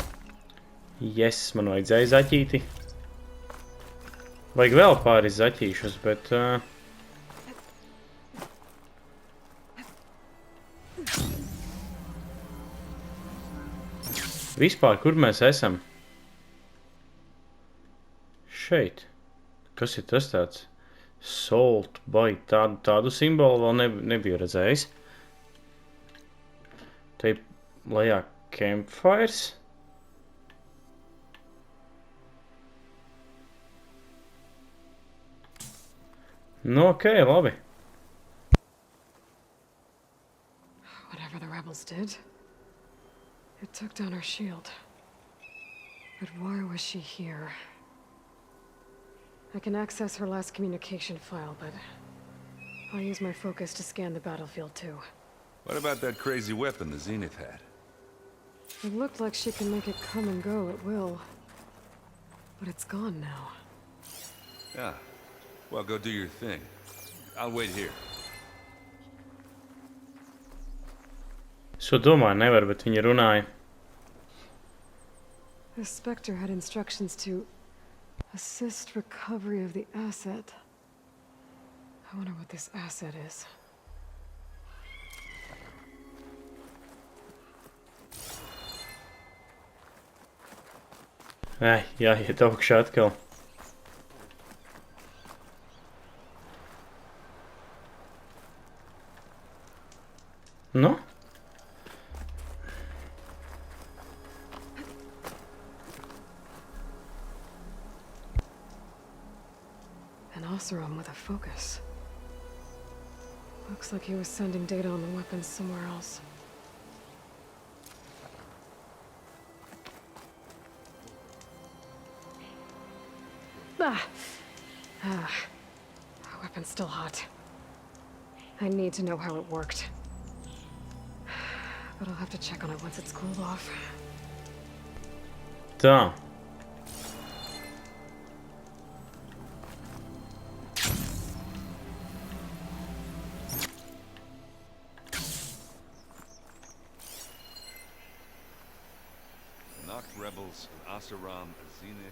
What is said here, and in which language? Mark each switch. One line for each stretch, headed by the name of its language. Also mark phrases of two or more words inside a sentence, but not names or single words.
English: Yes,
Latvian: man vajadzēja zaķīti. Vajag vēl pāris zaķīšus, bet... Vispār, kur mēs esam? Šeit. Kas ir tas tāds? Salt by tādu simbolu vēl nebiju redzējis. Te lejā campfires. Nu, ok, labi.
English: Whatever the rebels did, it took down her shield. But why was she here? I can access her last communication file, but I'll use my focus to scan the battlefield too. What about that crazy weapon the Zenith had? It looked like she can make it come and go at will. But it's gone now. Yeah. Well, go do your thing. I'll wait here.
Latvian: So domāju, nevar, bet viņa runāja.
English: The Spectre had instructions to assist recovery of the asset. I wonder what this asset is.
Latvian: Jāiet augšā atkal. Nu?
English: An Oseram with a focus. Looks like he was sending data on the weapons somewhere else. The weapon's still hot. I need to know how it worked. But I'll have to check on it once it's cooled off.
Latvian: Tā.
English: Rebels, Oseram, Zenith.